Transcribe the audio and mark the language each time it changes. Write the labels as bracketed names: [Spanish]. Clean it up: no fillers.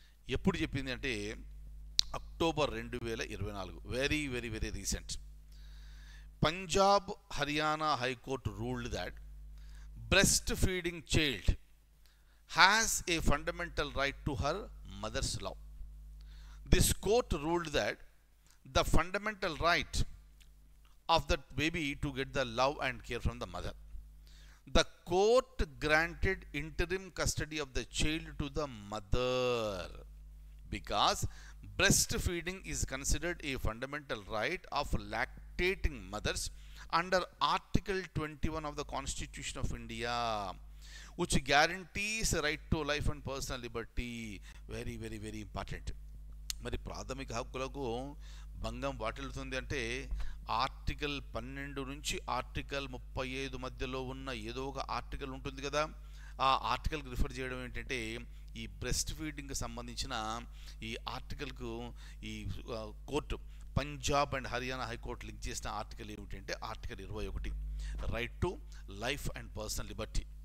[Telugu] ఎప్పుడు చెప్పింది అంటే October 2024, [English] Very very very recent. Punjab Haryana high court ruled that breast feeding child has a fundamental right to her mother's love. This court ruled that the fundamental right of that baby to get the love and care from the mother. The court granted interim custody of the child to the mother because breastfeeding is considered a fundamental right of lactating mothers under Article 21 of the Constitution of India, which guarantees a right to life and personal liberty. Very very very important. [Telugu] మరి ప్రాథమిక హక్కులకు భంగం వాటిల్లుతుంది అంటే article 12 నుంచి article 35 మధ్యలో ఉన్న ఏదో ఒక ఆర్టికల్ ఉంటుంది కదా, ఆ ఆర్టికల్కి రిఫర్ చేయడం ఏంటంటే ఈ బ్రెస్ట్ ఫీడింగ్కి సంబంధించిన ఈ ఆర్టికల్కు ఈ court Punjab and Haryana high court link చేసిన ఆర్టికల్ ఏమిటంటే article 21, [English] Right to life and personal liberty.